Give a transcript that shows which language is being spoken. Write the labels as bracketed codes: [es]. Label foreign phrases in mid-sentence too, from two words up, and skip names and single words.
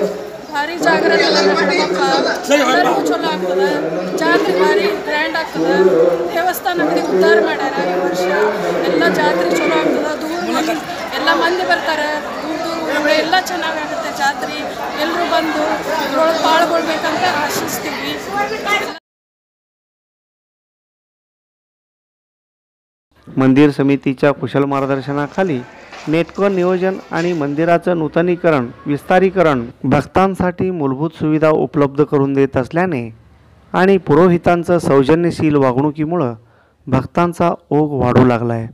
[kn] ಭಾರಿ ಜಾಗ್ರತೆ ಹನುಮಪ್ಪ. ಎಲ್ಲರಿಗೂ ಚಲೋ ಆಗ್ತದೆ. ಜಾತ್ರೆ ಭಾರಿ ಗ್ರ್ಯಾಂಡ್ ಆಗ್ತದೆ. ದೇವಸ್ಥಾನ ಅಂಗಡಿ ಉದ್ಧಾರ ಮಾಡ್ಯಾರ ಈ ವರ್ಷ. ಎಲ್ಲ ಜಾತ್ರೆ ಚಲೋ ಆಗ್ತದೆ. ದೂರ ಎಲ್ಲ ಮಂದಿ ಬರ್ತಾರೆ. ಎಲ್ಲ ಚೆನ್ನಾಗಾಗುತ್ತೆ ಜಾತ್ರೆ. ಎಲ್ಲರೂ ಬಂದು ಇದ್ರೊಳಗೆ ಪಾಲ್ಗೊಳ್ಬೇಕಂತ ಆಶಿಸ್ತೀವಿ. [mr] मंदिर समितीच्या कुशल मार्गदर्शनाखाली नेटकं नियोजन आणि मंदिराचं नूतनीकरण, विस्तारीकरण भक्तांसाठी मूलभूत सुविधा उपलब्ध करून देत असल्याने आणि पुरोहितांचं सौजन्यशील वागणुकीमुळं भक्तांचा ओघ वाढू लागला आहे.